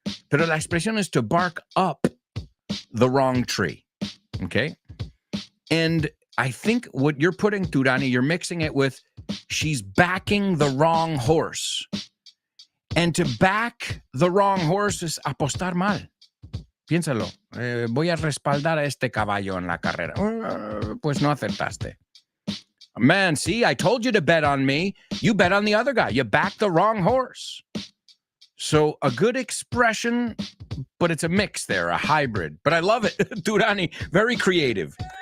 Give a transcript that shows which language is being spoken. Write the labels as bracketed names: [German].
[Spanish] Pero la expresión [English] is to bark up the wrong tree, okay? And I think what you're putting, Turani, you're mixing it with she's backing the wrong horse. And to back the wrong horse is [Spanish] apostar mal. Piénsalo. Voy a respaldar a este caballo en la carrera. Pues no acertaste. [English] Man, see, I told you to bet on me. You bet on the other guy. You backed the wrong horse. So a good expression, but it's a mix there, a hybrid. But I love it. Turani, very creative.